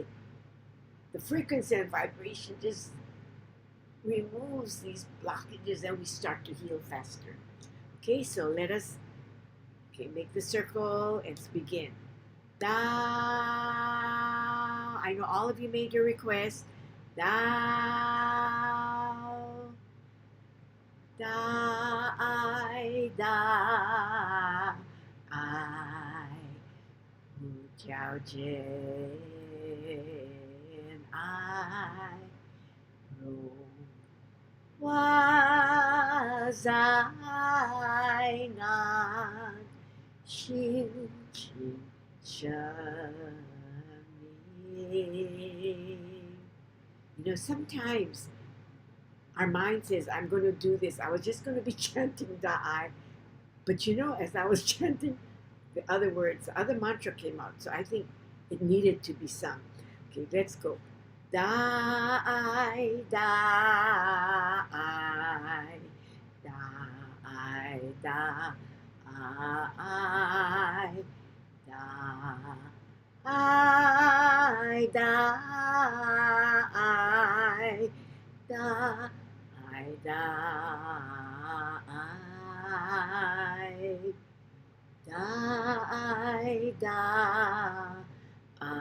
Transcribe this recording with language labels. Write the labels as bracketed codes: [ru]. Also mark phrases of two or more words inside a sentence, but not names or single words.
[en] The frequency and vibration just removes these blockages and we start to heal faster. Okay, so let us make the circle and begin. Da. I know all of you made your request. Da. Da. Da. I. Mu Jiao Jian. I. Ru. Was I not? Xin Qi Shen sometimes our mind says, I'm going to do this. I was just going to be chanting Da I. But as I was chanting the other words, the other mantra came out. So I think it needed to be sung. Okay, let's go. Da I, da I, da I, da I, da I, da I, da I, da I, da I, da I,